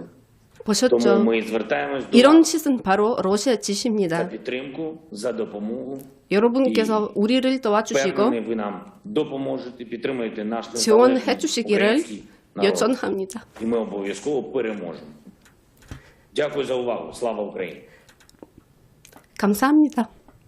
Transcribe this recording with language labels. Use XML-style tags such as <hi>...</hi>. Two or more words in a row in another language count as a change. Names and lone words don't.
<uk>Тому</uk> <ko>보셨죠?</ko> <uk>ми звертаємось до</uk> <ko>이런</ko> <uk>вас</uk> <ko>짓은 바로 러시아</ko> <uk>за</uk> <ko>짓입니다.</ko> <uk>підтримку, за допомогу.</uk> <ko>여러분께서 우리를 도와주시고</ko> <uk>Впевнений, ви нам допоможете, підтримуєте наш</uk> <ko>지원해</ko> <uk>незалежний</uk> <ko>주시기를</ko> <uk>український народ.</uk> <ko>요청합니다.</ko> <uk>І ми обов'язково переможемо. Дякую за увагу. Слава Україні!</uk> <ko>감사합니다.</ko>